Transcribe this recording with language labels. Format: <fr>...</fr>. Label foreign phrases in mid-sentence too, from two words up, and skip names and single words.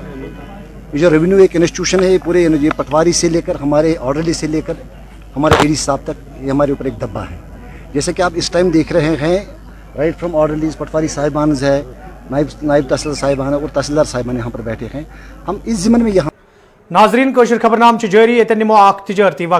<ur>یہ جو ریونیو ایک انسٹیٹیوشن ہے, پورے یہ پٹواری سے لے کر ہمارے آرڈرلی سے لے کر ہمارے ADC صاحب تک, یہ ہمارے اوپر ایک دبا ہے. جیسے کہ آپ اس ٹائم دیکھ رہے ہیں,</ur> <en>right from orderlies</en> <ur>پٹواری صاحبانز ہے, نائب تحصیلدار صاحبان اور تحصیلدار صاحبان یہاں پر بیٹھے ہیں. ہم اس ضمن میں یہاں</ur> <ks>ناظرین, کٲشِر خبرنامہٕ چھُ جٲری, ییٚتٮ۪ن نِمو اکھ تجٲرتی وقت.</ks>